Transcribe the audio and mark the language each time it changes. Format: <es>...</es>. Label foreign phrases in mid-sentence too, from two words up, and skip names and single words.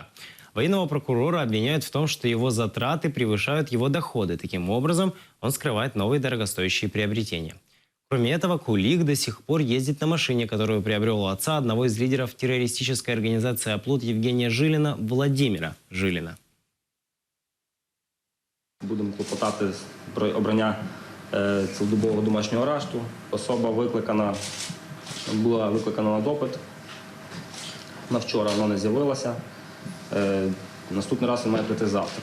<ru>Военного прокурора обвиняют в том, что его затраты превышают его доходы. Таким образом, он скрывает новые дорогостоящие приобретения. Кроме этого, Кулик до сих пор ездит на машине, которую приобрел у отца одного из лидеров террористической организации «Оплот» Евгения Жилина, Владимира Жилина.</ru> <uk>Будемо клопотати про обрання цілодобового домашнього арешту. Особа була викликана на допит. На вчора вона не з'явилася. Наступний раз він має прийти завтра.</uk>